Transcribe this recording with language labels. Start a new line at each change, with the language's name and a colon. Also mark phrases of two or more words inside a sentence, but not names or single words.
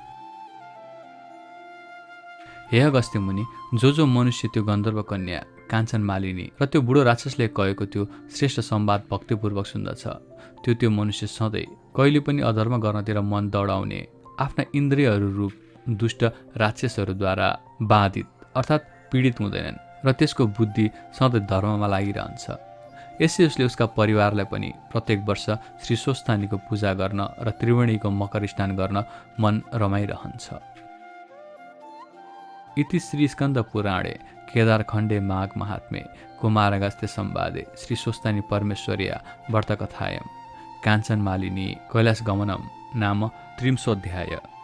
Nepali: हे अगस्त्य मुनि, जो मनुष्य त्यो गन्धर्व कन्या काञ्चन मालिनी र त्यो बुढो राक्षसले कहेको त्यो श्रेष्ठ संवाद भक्तिपूर्वक सुन्दछ, त्यो मनुष्य सधैँ कहिले पनि अधर्म गर्नतिर मन दौडाउने आफ्ना इन्द्रियहरू रूप दुष्ट राक्षसहरूद्वारा बाधित अर्थात् पीडित हुँदैनन् र त्यसको बुद्धि सधैँ धर्ममा लागिरहन्छ। यसै उसले उसका परिवारलाई पनि प्रत्येक वर्ष श्री स्वस्थानीको पूजा गर्न र त्रिवेणीको मकर स्नान गर्न मन रमाइरहन्छ।
Sanskrit: इति श्री स्कन्द पुराणे केदारखण्डे माघ महात्म्ये कुमारगस्त्य संवादे श्री स्वस्थानी परमेश्वर्या व्रतकथायां काञ्चन मालिनी कैलाश गमनम नाम 30